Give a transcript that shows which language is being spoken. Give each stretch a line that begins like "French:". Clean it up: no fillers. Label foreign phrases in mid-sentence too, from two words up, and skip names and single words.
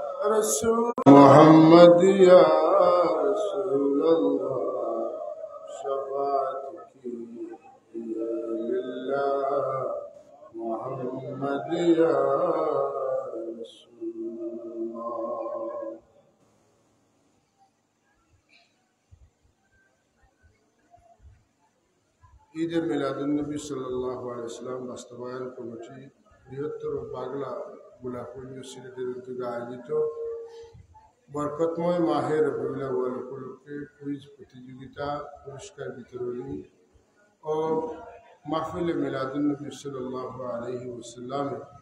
Urdu: رسول محمد
Arabic: یا رسول اللہ
Urdu: شفاعت کی للہ محمد
Arabic: یا رسول اللہ.
Bangla: ঈদ মিলাদুন্নবী
Arabic: صلى الله عليه وسلم
Bangla: বাস্তবায়ন কমিটি বৃহত্তর বাংলা গোলাপগঞ্জ সিলেটের উদ্যোগে আয়োজিত বরকতময় মাহে রবিউল আউয়াল উপলক্ষে কুইজ প্রতিযোগিতা, পুরস্কার বিতরণী ও মাহফিলে মিলাদুন্নবী সাল্লাল্লাহু আলাইহি ওয়াসাল্লামের